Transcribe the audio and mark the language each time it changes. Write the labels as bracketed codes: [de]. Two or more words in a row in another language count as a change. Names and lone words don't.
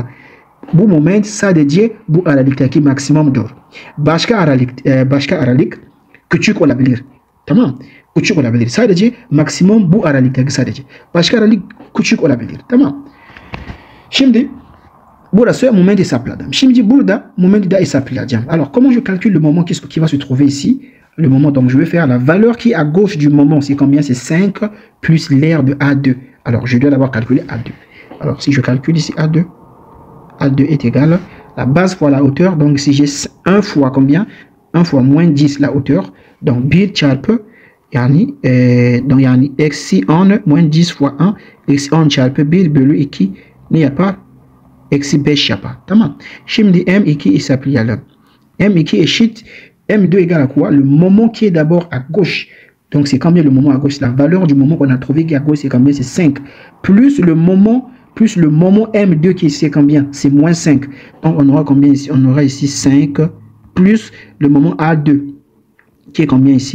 [tr] Bu moment sadece bu aralıktaki maksimumdur. Başka aralık küçük olabilir. Tamam. Küçük olabilir. Sadece maksimum bu aralıktaki sadece. Başka aralık küçük olabilir. Tamam. Şimdi burası moment hesapladım. Şimdi burada moment da hesaplayacağım. [fr] Alors comment je calcule le moment qui va se trouver ici? Le moment, donc je vais faire la valeur qui est à gauche du moment, c'est combien? C'est 5 plus l'air de A2. Alors je dois d'abord calculer A2. Alors si je calcule ici A2, A2 est égal la base fois la hauteur. Donc si j'ai 1 fois combien? 1 fois moins 10 la hauteur. Donc [tr] bir çarpı yani donc yani eksi 10 [fr] moins 10 fois 1 [tr] eksi 10 çarpı 1 bölü 2 ne yapar? Eksi 5 yapar. Tamam. Şimdi M2 hesaplayalım. [fr] M2 eşit M2 égale à quoi? Le moment qui est d'abord à gauche. Donc c'est combien le moment à gauche? La valeur du moment qu'on a trouvé qui est à gauche, c'est combien? C'est 5. Plus le moment M2 qui est ici, c'est combien? C'est moins 5. Donc on aura combien ici? On aura ici 5 plus le moment A2 qui est combien ici?